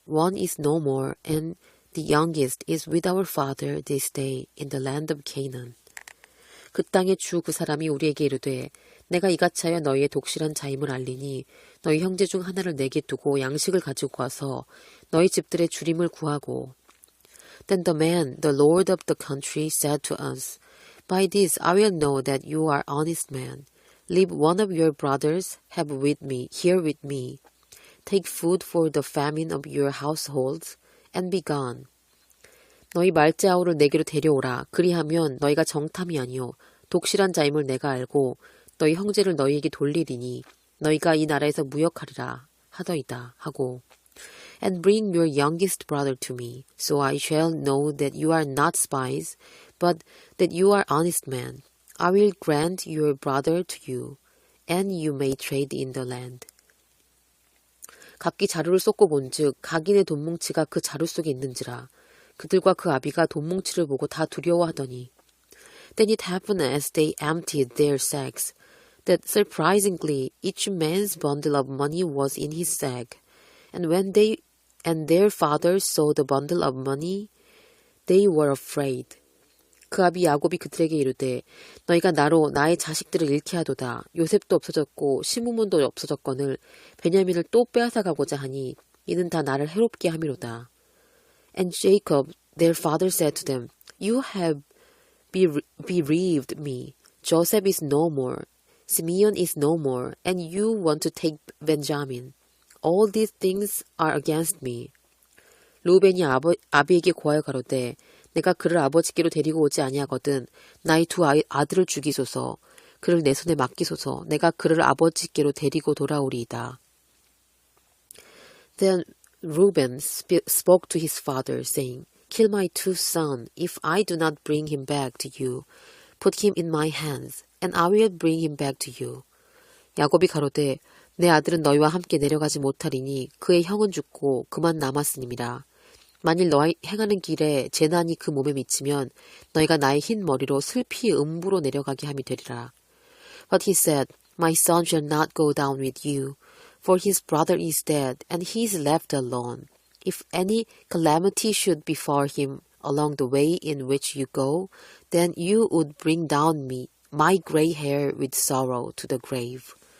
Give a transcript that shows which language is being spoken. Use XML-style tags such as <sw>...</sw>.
<en>One is no more, and the youngest is with our father this day in the land of Canaan.</en> <ko>그 땅의 주 그 사람이 우리에게 이르되 내가 이같이 하여 너희의 독실한 자임을 알리니 너희 형제 중 하나를 내게 두고 양식을 가지고 와서 너희 집들의 주림을 구하고</ko> <en>Then the man, the lord of the country, said to us, By this I will know that you are honest men. Leave one of your brothers here with me. Take food for the famine of your households, and be gone.</en> <ko>너희 말째 아우를 내게로 데려오라. 그리하면 너희가 정탐이 아니요 독실한 자임을 내가 알고 너희 형제를 너희에게 돌리리니 너희가 이 나라에서 무역하리라 하더이다 하고</ko> <en>And bring your youngest brother to me, so I shall know that you are not spies, but that you are honest men. I will grant your brother to you, and you may trade in the land.</en> <ko>각기 자루를 쏟고 본즉 각인의 돈뭉치가 그 자루 속에 있는지라 그들과 그 아비가 돈뭉치를 보고 다 두려워하더니</ko> <en>Then it happened as they emptied their sacks that surprisingly each man's bundle of money was in his sack. And when their fathers saw the bundle of money, they were afraid.</en> <ko>그 아비 야곱이 그들에게 이르되 너희가 나로 나의 자식들을 잃게 하도다. 요셉도 없어졌고 시므몬도 없어졌거늘 베냐민을 또 빼앗아가고자 하니 이는 다 나를 해롭게 함이로다.</ko> <en>And Jacob, their father, said to them, You have bereaved me. Joseph is no more. Simeon is no more. And you want to take Benjamin. All these things are against me.</en> <ko>루벤이 아비에게 고하여 가로되 내가 그를 아버지께로 데리고 오지 아니하거든 나의 두 아들을 죽이소서 그를 내 손에 맡기소서 내가 그를 아버지께로 데리고 돌아오리이다.</ko> <en>Then Reuben spoke to his father, saying, Kill my two sons, if I do not bring him back to you. Put him in my hands, and I will bring him back to you.</en> <ko>야곱이 가로되 내 아들은 너희와 함께 내려가지 못하리니 그의 형은 죽고 그만 남았으니라. 만일 너희 행하는 길에 재난이 그 몸에 미치면 너희가 나의 흰 머리로 슬피 음부로 내려가게 함이 되리라.</ko> <en>But he said, My son shall not go down with you, for his brother is dead, and he is left alone. If any calamity should befall him along the way in which you go, then you would bring down my gray hair with sorrow to the grave.</en>